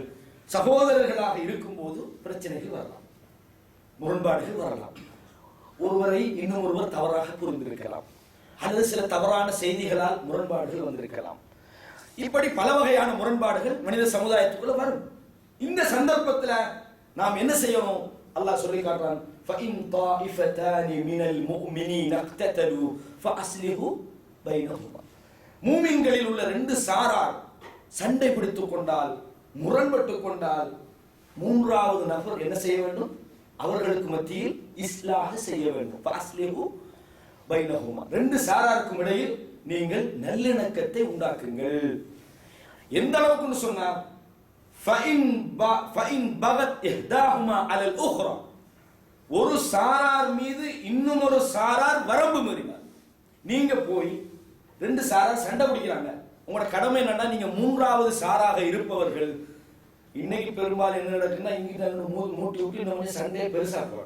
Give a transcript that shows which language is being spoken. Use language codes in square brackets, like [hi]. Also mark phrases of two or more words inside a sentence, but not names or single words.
[ta] சகோதரர்களாக இருக்கும்போது பிரச்சனைகள் வரலாம், முரண்பாடுகள் வரலாம். ஒருவரை இன்னும் ஒருவர் தவறாக புரிந்திருக்கலாம், அல்லது சில தவறான செய்திகளால் முரண்பாடுகள் வந்திருக்கலாம். இப்படி பல வகையான முரண்பாடுகள் மனித சமுதாயத்துக்குள்ள வரும். இந்த சந்தர்ப்பத்தில் நாம் என்ன செய்யணும்? அல்லாஹ் சொல்லி காட்டுறான், [ar] فَإِنْ طَائِفَتَانِ مِنَ الْمُؤْمِنِينَ اقْتَتَلُوا فَأَصْلِحُوا بَيْنَهُمَا. [ta] மூமின்களில் உள்ள ரெண்டு சாரார் சண்டை பிடித்துக் கொண்டால், முரண்பட்டுக் கொண்டால், மூன்றாவது நபர் என்ன செய்ய வேண்டும்? அவர்களுக்கு மத்தியில் இஸ்லாஹ் செய்ய வேண்டும். [ar] فَأَصْلِحُوا بَيْنَهُمَا. [ta] ரெண்டு சாராருக்கும் இடையில் நீங்கள் நல்லிணக்கத்தை உண்டாக்குங்கள். எந்த அளவுக்கு சொன்னா, [ar] فَإِنْ بَغَتْ إِحْدَاهُمَا عَلَى الْأُخْرَى, [ta] ஒரு சாரார் மீது இன்னும் ஒரு சாரார் வரம்பு மீறினார். நீங்க போய் ரெண்டு சாரார் சண்டை பிடிக்கிறாங்க, உங்களோட கடமை என்னன்னா, நீங்க மூன்றாவது சாராக இருப்பவர்கள். இன்னைக்கு பெரும்பாலும் என்ன நடக்குன்னா, இங்கிட்ட மூட்டி விட்டு நம்ம சண்டையை பெருசாக்குவாங்க.